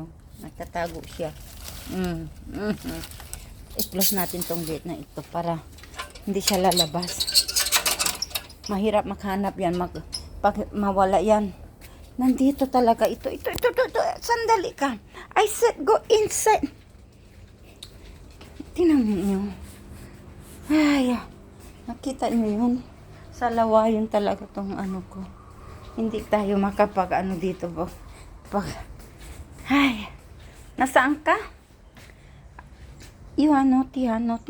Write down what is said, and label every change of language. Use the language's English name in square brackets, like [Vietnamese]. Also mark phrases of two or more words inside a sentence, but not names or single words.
[Filipino] Nagtatago siya. I-close natin tong gate na ito para hindi siya lalabas. Mahirap maghanap yan. Pag mawala yan. Nandito talaga ito. Sandali ka. [English] I said go inside. [Filipino] Tingnan nyo. Ay, nakita nyo yun. Sa lawayon talaga tong ano ko. Hindi tayo makapag dito po. Ay, nasaan ka? Naughty ha.